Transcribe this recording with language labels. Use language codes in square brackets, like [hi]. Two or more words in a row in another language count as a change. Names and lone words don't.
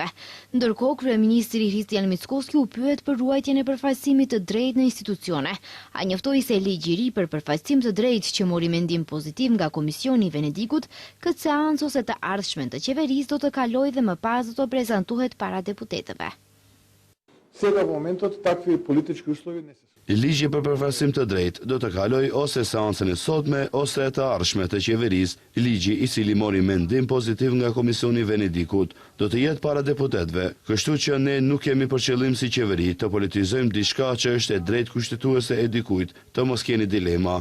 [sq] Ndërkohë, kryeministri Hristian Mickoski u pyet për ruajtjen e përfaqësimit të drejtë në institucione. Ai njoftoi se ligji i ri për përfaqësim të drejtë që mori mendim pozitiv nga Komisioni i Venedikut, këtë seancë ose të ardhshmen të qeverisë do të kalojë dhe më pas do të prezantohet para deputetëve. [mk] Сега в моментот такви политички услови не се [sq] Ligji për përfaqësim të drejtë do të kaloj ose seancën e sotme ose e të ardhshme të qeverisë. Ligji, i cili mori mendim pozitiv nga Komisioni i Venedikut, do të jetë para deputetëve, kështu që ne nuk kemi për qëllim si qeveri të politizojmë diçka që është e drejtë kushtetuese e dikujt, të mos keni dilema.